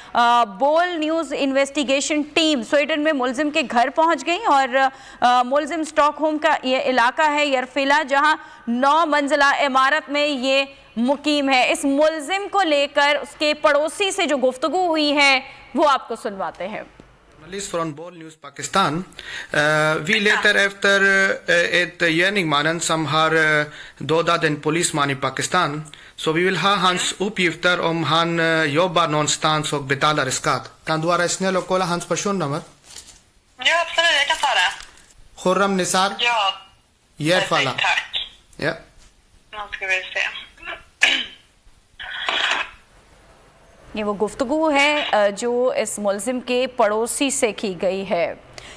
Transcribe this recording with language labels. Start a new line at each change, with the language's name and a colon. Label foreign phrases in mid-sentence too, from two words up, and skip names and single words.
Urdu: بول نیوز انویسٹیگیشن ٹیم سویڈن میں ملزم کے گھر پہنچ گئی اور ملزم سٹاک ہوم کا یہ علاقہ ہے یرفیلا، جہاں 9 منزلہ عمارت میں یہ مقیم ہے. اس ملزم کو لے کر اس کے پڑوسی سے جو گفتگو ہوئی ہے وہ آپ کو سنواتے ہیں.
Swedish: Journalist från Boll News Pakistan. Vi letar efter ett gärningsmannen som har dödat en polisman i Pakistan. Så vi vill ha hans uppgifter om han jobbar någonstans och betalar skatt. Kan du vara snäll och kolla hans personnummer? Ja, absolut. Jag kan ta det. Khurram Nisar? Ja. Järfalla. Tack. Ja. Nu ska vi se.
Urdu: یہ وہ گفتگو ہے جو اس ملزم کے پڑوسی سے کی گئی ہے.